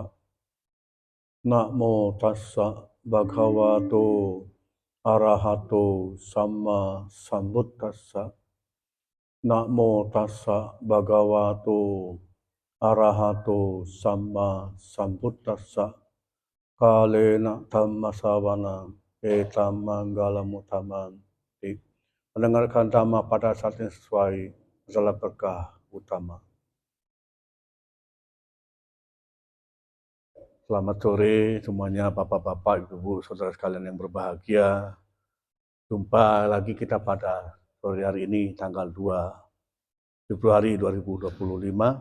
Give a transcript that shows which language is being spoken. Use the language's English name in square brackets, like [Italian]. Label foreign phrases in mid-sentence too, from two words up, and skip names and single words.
[Pali] Namo tassa bhagavato arahato samma sambuddhassa. Namo tassa bhagavato arahato samma sambuddhassa. Kalena dhamma sawana etam manggalam uttamam. [Indonesian] Mendengarkan dhamma pada saat yang sesuai adalah berkah utama. Selamat sore semuanya, bapak-bapak, ibu-ibu, saudara sekalian yang berbahagia. Jumpa lagi kita pada sore hari ini, tanggal 2 Februari 2025.